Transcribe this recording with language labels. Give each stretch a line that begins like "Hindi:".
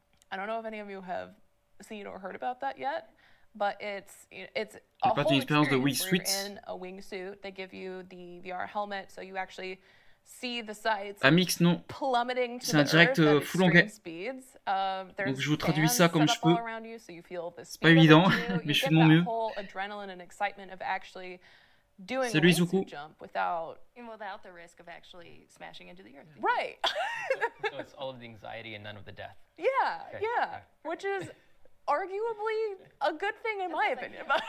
English: I don't know if any of you have seen or heard about that yet, but it's a whole experience where you're in a wingsuit. They give you the VR helmet, so you actually see the sights plummeting to the earth at extreme speeds.
French: Donc je vous traduis ça comme je peux. C'est pas évident, mais je fais de mon mieux.
English: Adrenaline and excitement of actually doing a wingsuit jump without the risk of actually smashing into the earth. Right. So it's all of the anxiety and none of the death. Yeah, okay. Yeah. Which is arguably a good thing in my opinion.